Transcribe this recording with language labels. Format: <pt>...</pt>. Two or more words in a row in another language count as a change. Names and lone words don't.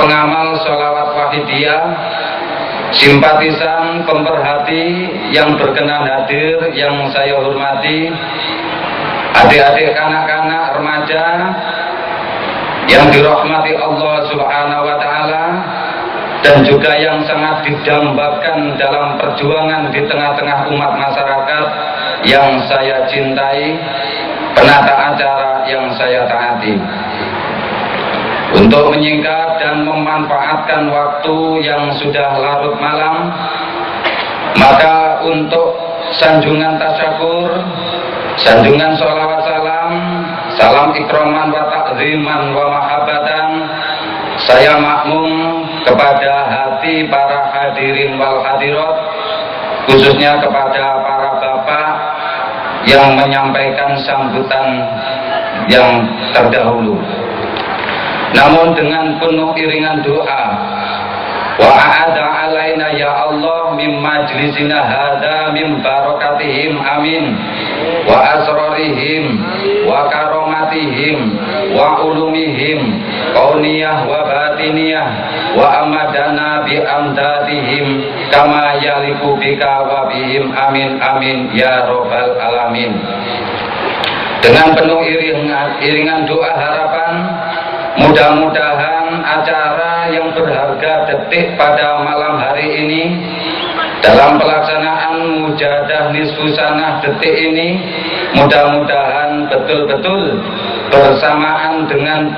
<id>pengamal sholawat wahidiyah, simpatisan pemerhati yang berkenan hadir, yang saya hormati, adik-adik, anak-anak, remaja yang dirahmati Allah</id> <ar>سبحانه وتعالى,</ar> <id>dan juga yang sangat didambakan dalam perjuangan di tengah-tengah umat masyarakat yang saya cintai, penata acara yang saya taati. Untuk menyingkat dan memanfaatkan waktu yang sudah larut malam, maka untuk sanjungan tasyakur, sanjungan sholawat salam, salam</id> <ar>إكرامًا وتعظيمًا و mahabbatan,</ar> <id>saya makmum kepada hati para</id> <ar>الحاضرين والحاضرات</ar> <id>khususnya kepada para bapak yang menyampaikan sambutan yang terdahulu. Namun dengan penuh iringan doa,</id> <ar>وأعاد علينا يا الله من مجلسنا هذا من بركاتهم آمين وأسرارهم وكراماتهم وعلومهم الكونية والباطنية وأمدنا بأمدادهم كما يليق بك وبهم آمين آمين يا رب العالمين.</ar> <id>Dengan penuh iringan doa harapan, mudah-mudahan acara yang berharga detik pada malam hari ini dalam pelaksanaan mujahadah</id> <ar>نصف سنة</ar> <id>detik ini mudah-mudahan betul-betul bersamaan dengan</id>